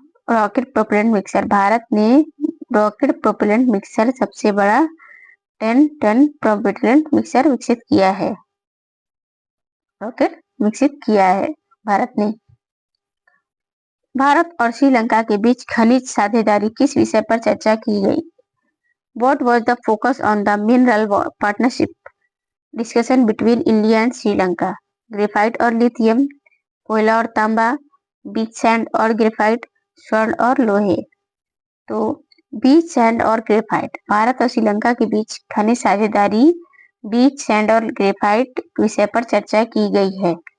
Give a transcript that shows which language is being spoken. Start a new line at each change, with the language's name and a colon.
Hindi: Rocket propellant mixer, Bharat ने rocket propellant mixer सबसे बड़ा 10 टन प्रोपेलेंट मिक्सर विकसित किया है। रॉकेट विकसित किया है भारत ने। भारत और श्रीलंका के बीच खनिज साझेदारी किस विषय पर चर्चा की गई?
English: What was the focus on the mineral partnership discussion between India and Sri Lanka?
Hindi: Graphite और लिथियम, कोयला और तांबा, बीच सैंड और ग्रेफाइट, स्वर्ण और लोहे। तो बीच सैंड और ग्रेफाइट, भारत और श्रीलंका के बीच खनिज साझेदारी बीच सैंड और ग्रेफाइट विषय पर चर्चा की गई है।